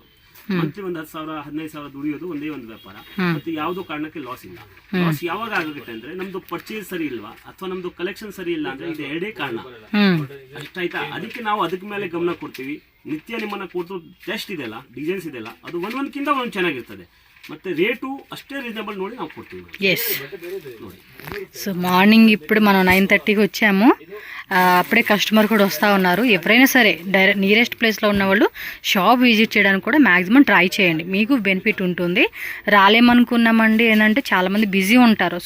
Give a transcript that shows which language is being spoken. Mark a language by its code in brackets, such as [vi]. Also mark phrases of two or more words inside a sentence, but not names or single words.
[kn] ಮಂತ್ಲಿ ಒಂದು 10,000 15,000 ದುಡಿಯೋದು ಒಂದೇ ಒಂದು ವ್ಯಾಪಾರ. ಮತ್ತೆ ಯಾವುದೋ ಕಾರಣಕ್ಕೆ ಲಾಸ್ ಇಲ್ಲ. ಲಾಸ್ ಯಾವಾಗ ಆಗುತ್ತೆ ಅಂದ್ರೆ ನಮ್ದು ಪರ್ಚೇಸ್ ಸರಿ ಇಲ್ವಾ ಅಥವಾ ನಮ್ದು ಕಲೆಕ್ಷನ್ ಸರಿ ಇಲ್ಲ ಅಂದ್ರೆ ಇದು ಎರಡೇ ಕಾರಣ ಅಷ್ಟಾಯ್ತಾ. ಅದಕ್ಕೆ ನಾವು ಅದಕ್ಕೆ ಮೇಲೆ ಗಮನ ಕೊಡ್ತೀವಿ. ನಿತ್ಯ ನಿಮ್ಮನ್ನ ಕೊಟ್ಟು ಟೆಸ್ಟ್ ಇದೆಲ್ಲ ಡಿಸೈನ್ಸ್ ಇದೆಲ್ಲ ಅದು ಒಂದೊಂದಕ್ಕಿಂತ ಒಂದು ಚೆನ್ನಾಗಿರ್ತದೆ. ಮತ್ತೆ ರೇಟು ಅಷ್ಟೇ ರೀಜನಬಲ್ ನೋಡಿ ನಾವು ಕೊಡ್ತೀವಿ. [te] ఎస్. సో మార్నింగ్ ఇప్పుడు మనం 9:30కి వచ్చాము. అప్పుడే కస్టమర్ కూడా వస్తూ ఉన్నారు. ఎవరైనా సరే డైరెక్ట్ నియరెస్ట్ ప్లేస్లో ఉన్నవాళ్ళు షాప్ విజిట్ చేయడానికి కూడా మ్యాక్సిమం ట్రై చేయండి, మీకు బెనిఫిట్ ఉంటుంది. రాలేమనుకున్నామండి ఏంటంటే చాలామంది బిజీ ఉంటారు.